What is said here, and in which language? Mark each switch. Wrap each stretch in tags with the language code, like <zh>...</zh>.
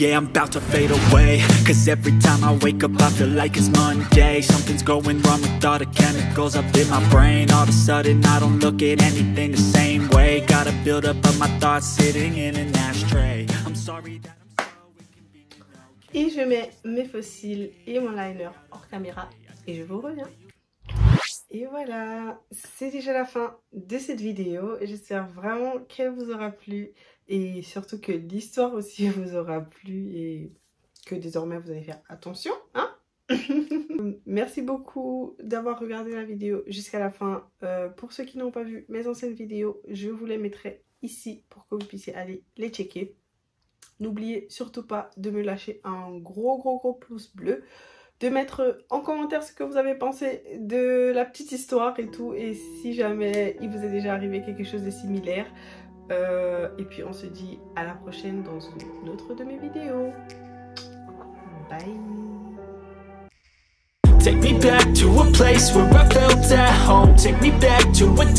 <en>Yeah, I'm about to fade away, cause every time I wake up I feel like it's Monday. Something's going wrong with all the chemicals up in my brain. All of a sudden I don't look at anything the same way. Got a build up of my thoughts sitting in an ashtray. I'm sorry that I'm so inconvenient.</en> <fr>Et je mets mes fossiles et mon liner hors caméra et je vous reviens. Et voilà, c'est déjà la fin de cette vidéo. J'espère vraiment qu'elle vous aura plu et surtout que l'histoire aussi vous aura plu et que désormais vous allez faire attention, hein. Merci beaucoup d'avoir regardé la vidéo jusqu'à la fin. Pour ceux qui n'ont pas vu mes anciennes vidéos, je vous les mettrai ici pour que vous puissiez aller les checker. N'oubliez surtout pas de me lâcher un gros pouce bleu, de mettre en commentaire ce que vous avez pensé de la petite histoire et tout, et si jamais il vous est déjà arrivé quelque chose de similaire. Et puis on se dit à la prochaine dans une autre de mes vidéos. Bye.</fr> <en>Take me back to a place where I felt at home. Take me back to a day</en>